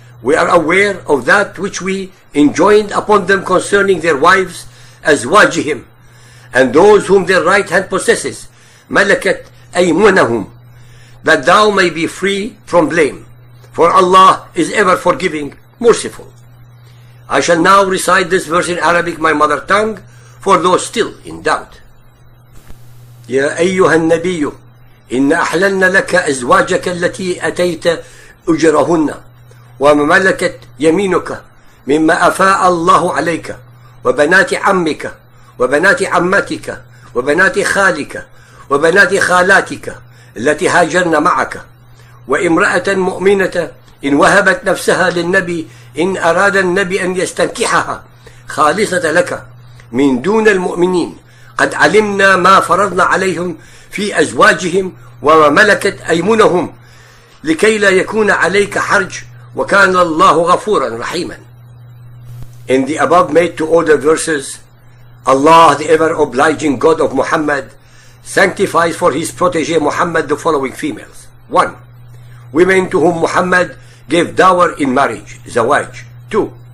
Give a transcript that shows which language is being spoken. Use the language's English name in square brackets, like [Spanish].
[English] We are aware of that which we enjoined upon them concerning their wives, as wajihim, and those whom their right hand possesses, [Arabic] malakat aymunahum, [English] that thou may be free from blame, for Allah is ever forgiving, merciful. I shall now recite this verse in Arabic, my mother tongue, for those still in doubt. [Arabic] يا أيها النبي إن أحللنا لك أزواجك التي أتيت أجرهن وملكت يمينك مما أفاء الله عليك وبنات عمك وبنات عمتك وبنات خالك وبنات خالاتك التي هاجرن معك وامرأة مؤمنة إن وهبت نفسها للنبي إن أراد النبي أن يستنكحها خالصة لك من دون المؤمنين قد علمنا ما فرضنا عليهم في أزواجهم وما ملكت أيمنهم لكي لا يكون عليك حرج وكان الله غفورا رحيما. [English] In the above made to order verses, Allah, the ever obliging God of Muhammad, sanctifies for his protege Muhammad the following females. 1. Women to whom Muhammad gave dower in marriage, zawaj. 2.